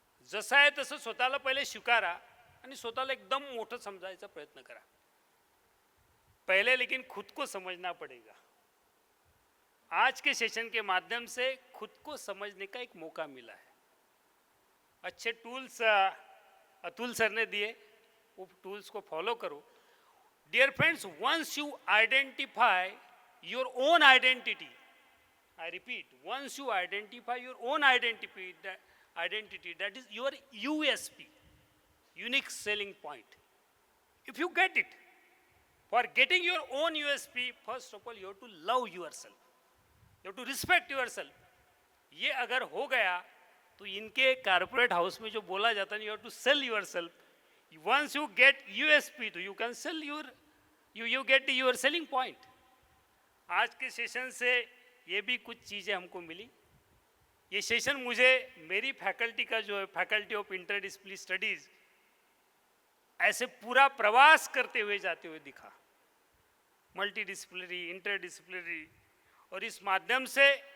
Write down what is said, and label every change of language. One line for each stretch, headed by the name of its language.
Marathi: जसं आहे तसं स्वतःला पहिले स्वीकारा आणि स्वतःला एकदम मोठं समजायचा प्रयत्न करा पहले,
Hindi: लेकिन खुद को समझना पड़ेगा. आज के सेशन के माध्यम से खुद को समझने का एक मौका मिला है. अच्छे टूल्स अतुल सर ने दिए, वो टूल्स को फॉलो करो.
English: Dear friends, once you identify your own identity, I repeat, once you identify your own identity, that is your USP, unique selling point. If you get it, for getting your own USP, first of all, you have to love yourself. You have to respect yourself.
Hindi: ये अगर हो गया तो इनके corporate house में जो बोला जाता है,
English: you have to sell yourself. Once you get USP, तो you can sell you get your selling point.
Hindi: आज के सेशन से ये भी कुछ चीज़ें हमको मिली. ये सेशन मुझे मेरी फैकल्टी का जो है, फैकल्टी ऑफ इंटरडिसिप्लिनरी स्टडीज़, ऐसे पूरा प्रवास करते हुए जाते हुए दिखा, मल्टी डिसिप्लिनरी, इंटरडिसिप्लिनरी. और इस माध्यम से